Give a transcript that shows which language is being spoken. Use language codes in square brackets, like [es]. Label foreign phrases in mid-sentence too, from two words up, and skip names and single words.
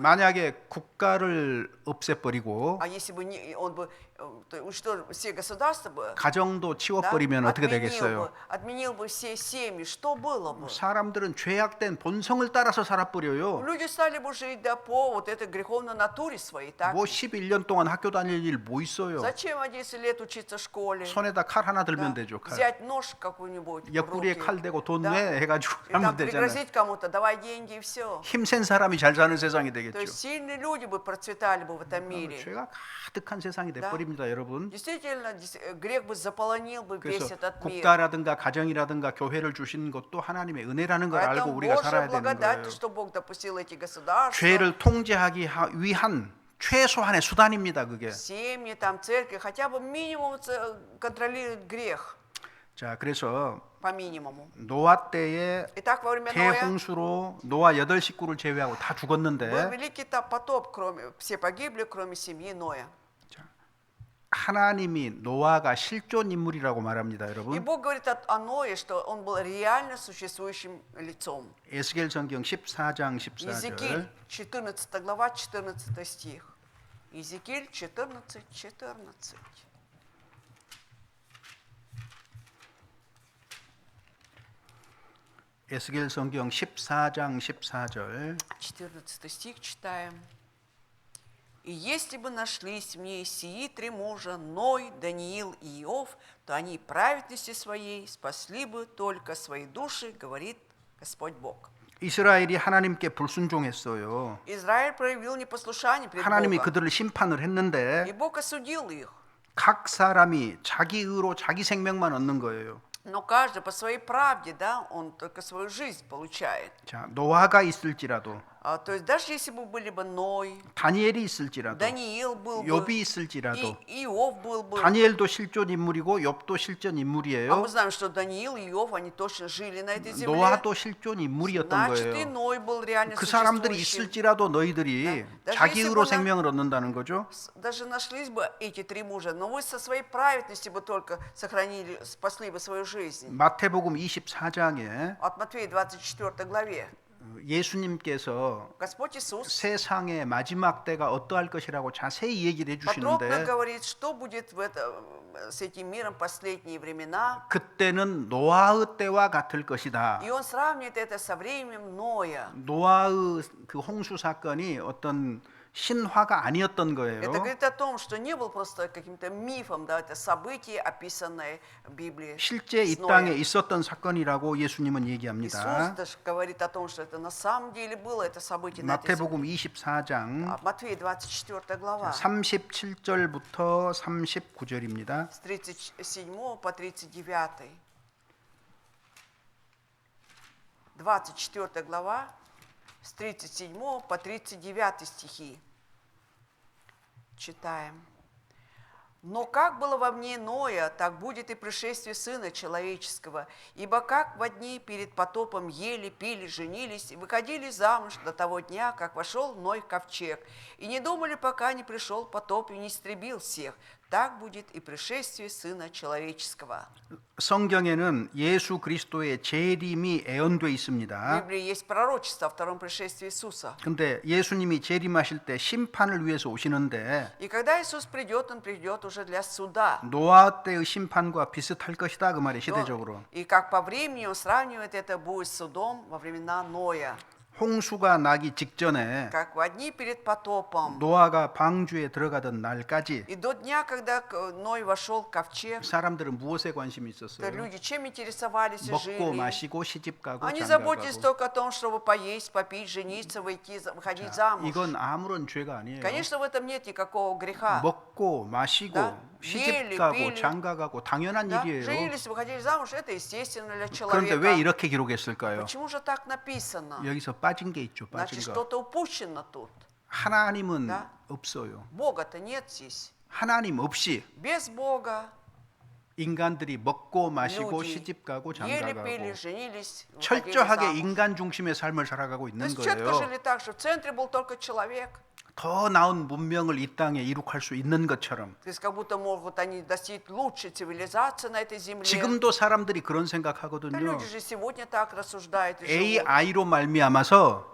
[ko] 만약에 국가를 없애버리고 [ru] А если бы он бы уничтожил все государства бы, [ko] 가정도 [ru] да, [ko] 치워버리면 어떻게 되겠어요? [ru] отменил бы все семьи, что было бы? [ko] 사람들은 죄악된 본성을 따라서 살아버려요. [ru] Люди стали бы жить, да, по вот этой греховной натуре своей, так? [ko] 뭐 11년 동안 학교 다닐 일 뭐 있어요? [ru] Зачем 11 лет учиться в школе? [ko] 손에다 칼 하나 들면 [ru] Да, [ko] 되죠. 칼. [ru] взять нож какой-нибудь в [ko] 옆구리에 [ru] руки, [ko] 칼 대고 돈 [ru] да, [ko] 내 해가지고 [ru] и там [ko] 하면 되잖아요. [ru] пригрозить кому-то, давай деньги и все. [ko] 힘센 사람이 잘 사는 세상이 [ru] То [ko] 되겠죠. [ru] есть сильные люди бы процветали бы в этом мире. [ko] 죄가 가득한 세상이 돼버립니다, 여러분. [ru] Действительно, грех бы заполонил бы весь [ko] 그래서 [ru] этот мир. [ko] 국가라든가 가정이라든가 교회를 주신 것도 하나님의 은혜라는 걸 알고 [ru] Поэтому [ko] 우리가 [ru] Божья [ko] 살아야 되는 [ru] благодать, [ko] 거예요. [ru] что Бог допустил эти государства, [ko] 죄를 통제하기 위한 최소한의 수단입니다, 그게. [ru] семьи, там, церкви, хотя бы минимум контролировать грех, [ko] 자, 그래서 [ru] по минимуму. [ko] 노아 때에 [ru] Итак, во время Ноя [ko] 대홍수로 노아 8식구를 제외하고 다 [ru] был [ko] 죽었는데 [ru] великий потоп, все погибли, кроме семьи Ноя. [ko] 하나님이 노아가 실존 인물이라고 말합니다, [ru] И [ko] 여러분. [ru] Бог говорит о Ное, что он был реально существующим лицом. [ko] 에스겔 성경 14장 [ru] Иезекииль, [ko] 14절. [ru] 14 глава, 14 стих. Иезекииль 14, 14. [ko] 에스겔 성경 14장 14절. [ru] 14 стих читаем. «И если бы нашлись в ней сии три мужа, Ной, Даниил и Иов, то они праведности своей спасли бы только свои души, говорит Господь Бог». [ko] 이스라엘이 하나님께 불순종했어요. [ru] Израиль проявил непослушание пред [ko] 하나님이 [ru] Богом, [ko] 그들을 심판을 [ru] и [ko] 했는데 [ru] Бог осудил их. [ko] 각 사람이 자기 의로 자기 생명만 얻는 거예요. [ru] Но каждый по своей правде, да, он только свою жизнь получает. [ko] 자, 노아가 있을지라도, [ru] То есть даже если бы были бы Ной, [ko] 다니엘이 있을지라도, [ru] Даниил был бы, [ko] 욥이 있을지라도, [ru] и Иов был бы. [ko] 다니엘도 실존 인물이고 욥도 실존 [ru] А [ko] 인물이에요. [ru] мы знаем, что Даниил и Иов, они точно жили на этой земле. [ko] 노아도 실존 인물이었던 [ru] Значит, и [ko] 거예요. [ru] Ной был реально [ko] 그 사람들이 [ru] существующим. [ko] 있을지라도 너희들이 [ru] Да. [ko] 자기 [ru] Даже [ko] 의로 [ru] если бы [ko] 생명을 얻는다는 거죠. [ru] Даже нашлись бы эти три мужа, но вы со своей праведностью бы только сохранили, спасли бы свою жизнь. [ko] 마태복음 24장에 [ru] От Матфея 24 главе. [ko] 예수님께서 [ru] Господь Иисус [ko] 세상의 마지막 때가 어떠할 것이라고 자세히 얘기를 [ru] подробно [ko] 해주시는데 [ru] говорит, что будет с этим миром последние времена. [ko] 그때는 노아의 때와 같을 것이다. [ru] И он сравнивает это со временем Ноя. [ko] 노아의 그 홍수 사건이 어떤 신화가 아니었던 거예요. [ru] Это говорит о том, что не был просто каким-то мифом, да, это событие, описанное в Библии. [ko] 실제 이 [ru] с [ko] 땅에 [ru] Ноем. [ko] 있었던 사건이라고 예수님은 [ru] Иисус [ko] 얘기합니다. [ru] даже говорит о том, что это на самом деле было это событие на этой [ko] 마태복음 [ru] земле. [ko] 24장 [ru] Матфея 24 глава. [ko] 37절부터 39절입니다. [ru] С 37 по 39. 24 глава, с 37 по 39 стихи. Читаем. «Но как было во дни Ноя, так будет и пришествие Сына Человеческого. Ибо как во дни перед потопом ели, пили, женились и выходили замуж до того дня, как вошел Ной в ковчег, и не думали, пока не пришел потоп и не истребил всех, так будет и пришествие Сына Человеческого». [ko] 성경에는 예수 그리스도의 재림이 예언돼 [ru] В [ko] 있습니다. [ru] Библии есть пророчество о втором пришествии Иисуса. [ko] 근데 예수님이 재림하실 때 심판을 위해서 오시는데 [ru] И когда Иисус придет, Он придет уже для суда. [ko] 노아 때의 심판과 비슷할 것이다 그 말이 [ru] Но- [ko] 시대적으로. [ru] И как по времени Он сравнивает это будет с судом во времена Ноя. [ko] 홍수가 나기 직전에 [ru] Как в дни перед потопом. [ko] 노아가 방주에 들어가던 날까지 [ru] И до дня, когда Ной вошел в ковчег, [ko] 사람들은 무엇에 관심이 [ru] то [ko] 있었어요? [ru] люди чем интересовались и [ko] 먹고 [ru] жили? [ko] 마시고 시집가고 [ru] Они заботились [ko] 장가가고. [ru] только о том, чтобы поесть, попить, жениться, выходить замуж. [ko] 이건 아무런 죄가 아니에요. [ru] Конечно, в этом нет никакого греха. [ko] 먹고 마시고 [ru] Да. [ko] 시집가고 [ru] ели, [ko] 장가가고 당연한 [ru] Да? [ko] 일이에요. [ru] Женились, выходили замуж, это естественно для [ko] 그런데 [ru] человека. [ko] 왜 이렇게 기록했을까요? [ru] Почему же так написано? [ko] 여기서 빠진 게 있죠. 빠진 [ru] Значит, [ko] 거. [ru] что-то упущено тут. [ko] 하나님은 [ru] Да. [ko] 없어요. [ru] Бога-то нет здесь. [ko] 하나님 없이 [ru] Без Бога [ko] 인간들이 먹고 마시고 [ru] люди [ko] 시집가고 [ru] ели, пили, [ko] 장가가고 [ru] женились, выходили [ko] 철저하게 [ru] замуж. [ko] 인간 중심의 삶을 살아가고 [ru] То [ko] 있는 [ru] есть четко [ko] 거예요. [ru] жили так, что в центре был только человек. [ko] 더 나은 문명을 이 땅에 이룩할 수 있는 것처럼 [ru] То есть как будто могут они достичь лучшей цивилизации на этой земле. [ko] 지금도 사람들이 그런 [ru] Да [ko] 생각하거든요. [ru] люди же сегодня так рассуждают и живут. [ko] AI로 말미암아서